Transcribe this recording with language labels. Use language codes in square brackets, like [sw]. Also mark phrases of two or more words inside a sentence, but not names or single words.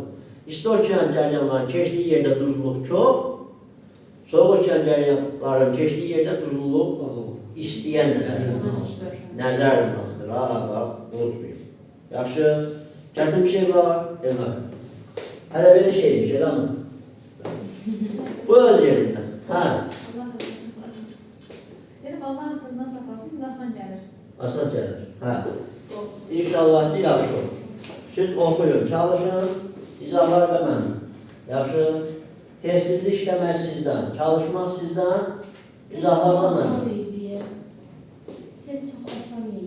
[az] İsti okean cəryanların keçdiyi yerdə duzluluq çox, soğuk okean cəryanların keçdiyi yerdə duzluluq Azalır. istiyə nəzərlə azdır. Ha, bax, unutmayın. Yaxşı, çətin bir şey var, demək. Hələ belə şeymiş, elə mi? Bu öz yerində. Hə, [tr] Dedim Allah'ın kızından saklasın, nasıl gelir? [az] asan gəlir. Hə. İnşallah ki, yaxşı olur. Siz oxuyun, çalışın, izahlar da mənim. Yaxşı, tezlikli işləmək sizdən, çalışmaq sizdən, izahlar da Asan mənim. idi. Test çox asan idi.